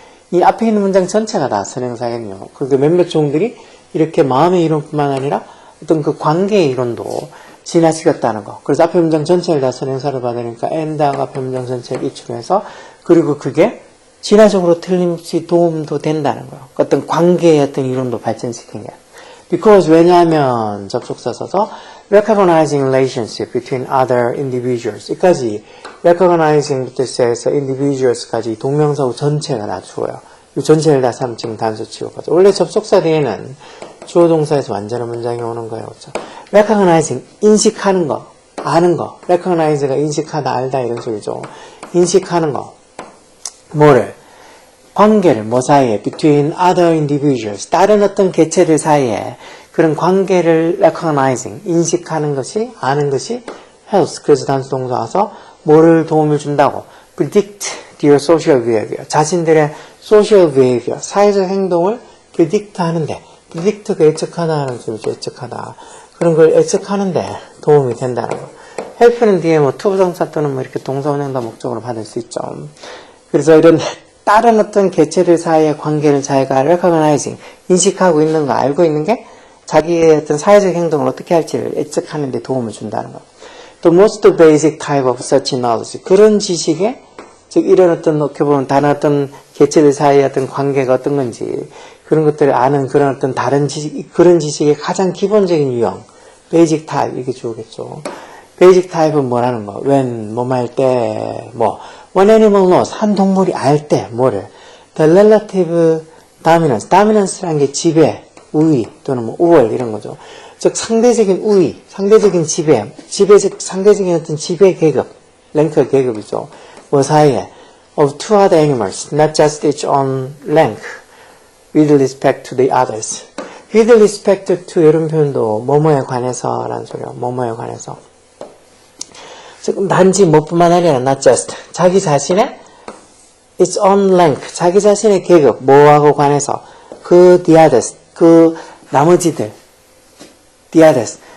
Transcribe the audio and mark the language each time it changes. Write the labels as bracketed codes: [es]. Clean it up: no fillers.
[ko] 이 앞에 있는 문장 전체가 다 선행사겠네요. 그러니까 몇몇 종들이 이렇게 마음의 이론뿐만 아니라 어떤 그 관계의 이론도 진화시켰다는 거. 그래서 앞에 문장 전체를 다 선행사로 받으니까 and가 앞에 문장 전체를 입출해서 그리고 그게 진화적으로 틀림없이 도움도 된다는 거예요. 어떤 관계의 어떤 이론도 발전시킨 게. [en] Because [ko] 왜냐하면 접속사 써서 [en] recognizing relationship between other individuals. [ko] 여기까지 recognizing부터 시작해서 individuals까지 동명사고 전체가 다 주어요. 이 전체를 다 3층 단수 취급하죠. 원래 접속사 뒤에는 주어 동사에서 완전한 문장이 오는 거예요. 그렇죠? recognizing, 인식하는 거, 아는 거. recognize가 인식하다, 알다 이런 소리죠. 인식하는 거. 뭐를? 관계를 뭐 사이에 [en] between other individuals, [ko] 다른 어떤 개체들 사이에 그런 관계를 recognizing, 인식하는 것이, 아는 것이 helps. 그래서 단수 동사 와서 뭐를 도움을 준다고? [en] predict their social behavior. [ko] 자신들의 social behavior, 사회적 행동을 predict 하는데, predict가 예측하다 하는 소리죠. 예측하다. 그런 걸 예측하는데 도움이 된다는 거. help는 뒤에 뭐 투부정사 또는 뭐 이렇게 동사원형과 목적으로 받을 수 있죠. 그래서 이런 다른 어떤 개체들 사이의 관계를 자기가 recognizing, 인식하고 있는 거, 알고 있는 게 자기의 어떤 사회적 행동을 어떻게 할지를 예측하는 데 도움을 준다는 거. [en] 또 most basic type of such knowledge. [ko] 그런 지식에, 즉 이런 어떤 어떻게 보면 다른 어떤 개체들 사이의 어떤 관계가 어떤 건지 그런 것들을 아는 그런 어떤 다른 지식, 그런 지식의 가장 기본적인 유형, basic type 이게 주어겠죠. basic type은 뭐라는 거? when, 뭐할 때, 뭐 [en] When animal knows, [ko] 한 동물이 알 때, 뭐를? [en] The relative dominance. [ko] dominance라는 게 지배, 우위, 또는 뭐 우월, 이런 거죠. 즉, 상대적인 우위, 상대적인 지배, 상대적인 어떤 지배 계급, 랭크 계급이죠. [en] 뭐 사이에, of two other animals, not just its own rank, with respect to the others. with respect to [ko] 이런 표현도 뭐뭐에 관해서 라는 소리예요. 뭐뭐에 관해서. 즉, 단지 뭐뿐만 아니라 [en] not just [ko] 자기 자신의 [en] its own rank, [ko] 자기 자신의 계급, 뭐하고 관해서 그 [en] the others, [ko] 그 나머지들 the others,